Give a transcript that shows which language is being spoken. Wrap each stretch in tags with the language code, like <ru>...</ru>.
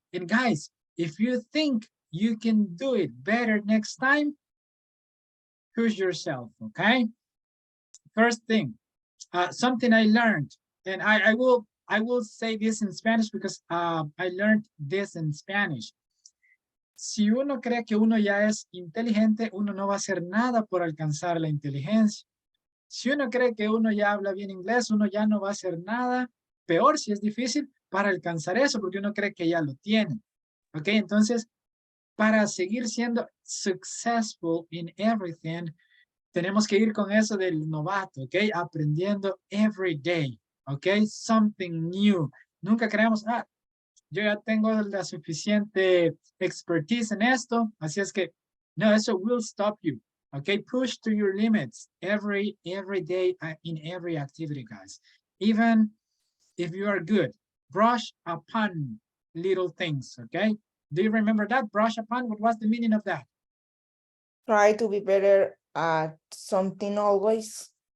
<en>And guys, if you think you can do it better next time, push yourself, okay? First thing, something I learned, and I will say this in Spanish because I learned this in Spanish.</en> <es>Si uno cree que uno ya es inteligente, uno no va a hacer nada por alcanzar la inteligencia. Si uno cree que uno ya habla bien inglés, uno ya no va a hacer nada, peor si es difícil, para alcanzar eso, porque uno cree que ya lo tiene. ¿Ok? Entonces, para seguir siendo</es> <en>successful in everything,</en> <es>tenemos que ir con eso del novato, ¿ok?</es> <en>Aprendiendo every day, ¿ok? Something new.</en> <es>Nunca creamos, yo ya tengo la suficiente expertise en esto, así es que, no, eso</es> <en>will stop you,</en> <es>¿ok?</es> <en>Push to your limits every day in every activity, guys. Even if you are good, brush upon little things, ¿ok? Do you remember that? Brush upon, what was the meaning of that? Try to be better at something always.</en>